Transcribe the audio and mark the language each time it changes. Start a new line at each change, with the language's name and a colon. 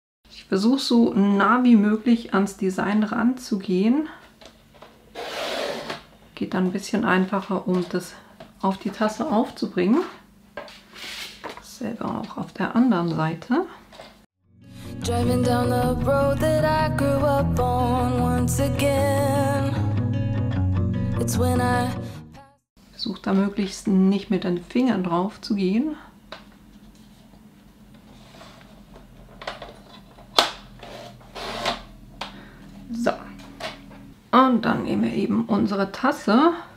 German: Ich versuche so nah wie möglich ans Design ranzugehen. Geht dann ein bisschen einfacher, um das auf die Tasse aufzubringen. Dasselbe auch auf der anderen Seite.
English: Driving down the road that I grew up on once again. It's when I
German: versuche da möglichst nicht mit den Fingern drauf zu gehen. So. Und dann nehmen wir eben unsere Tasse.